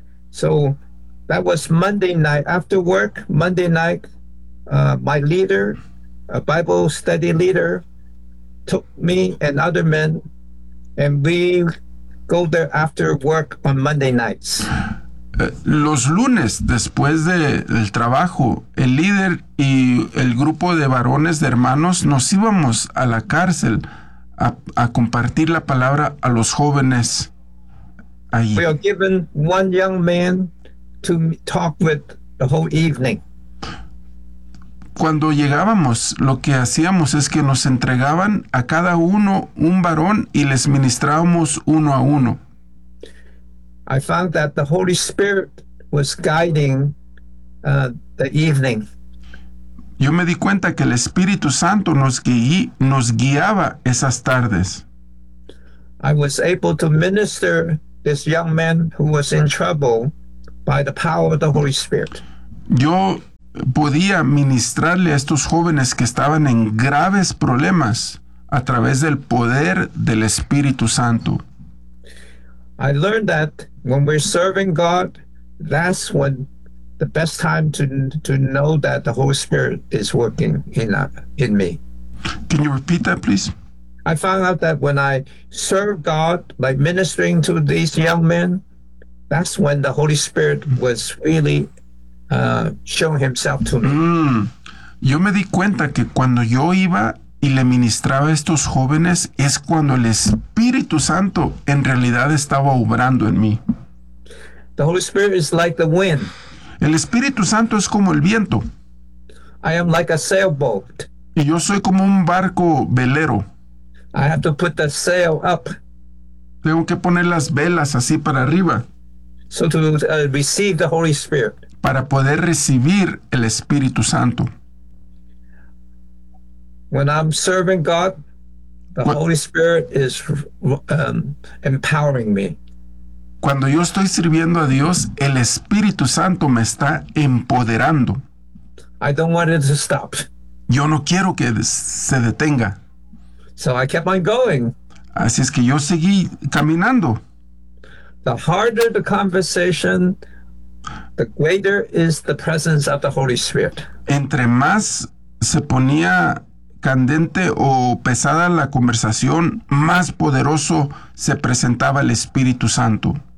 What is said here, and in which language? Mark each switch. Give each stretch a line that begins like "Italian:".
English: So that was Monday night after work. Monday night, my leader, a Bible study leader, took me and other men, and we go there after work on Monday nights.
Spanish: Los lunes, después del trabajo, el líder y el grupo de varones, de hermanos, nos íbamos a la cárcel a compartir la palabra a los jóvenes allí.
English: We are given one young man to talk with the whole evening.
Spanish: Cuando llegábamos, lo que hacíamos es que nos entregaban a cada uno un varón y les ministrábamos uno a uno.
English: I found that the Holy Spirit was guiding the evening.
Spanish: Yo me di cuenta que el Espíritu Santo nos guiaba esas tardes.
English: I was able to minister this young man who was in trouble by the power of the Holy Spirit.
Spanish: Yo podía ministrarle a estos jóvenes que estaban en graves problemas a través del poder del Espíritu Santo.
English: I learned that when we're serving God, that's when the best time to know that the Holy Spirit is working in me. Can you repeat that, please? I found out that when I serve God, like ministering to these young men, that's when the Holy Spirit was really showing himself to me. Mm.
Spanish: Yo me di cuenta que cuando yo iba y le ministraba a estos jóvenes, es cuando el Espíritu Santo en realidad estaba obrando en mí.
English: The Holy Spirit is like the wind.
Spanish: El Espíritu Santo es como el viento.
English: I am like a sailboat.
Spanish: Y yo soy como un barco velero.
English: I have to put the sail up.
Spanish: Tengo que poner las velas así para arriba.
English: So to receive the Holy Spirit.
Spanish: Para poder recibir el Espíritu Santo.
English: When I'm serving God, the Holy Spirit is empowering me.
Spanish: Cuando yo estoy sirviendo a Dios, el Espíritu Santo me está empoderando.
English: I don't want it to stop.
Spanish: Yo no quiero que se detenga.
English: So I kept on going.
Spanish: Así es que yo seguí caminando.
English: The harder the conversation, the greater is the presence of the Holy Spirit.
Spanish: Entre más se ponía candente o pesada la conversación, más poderoso se presentaba el Espíritu Santo.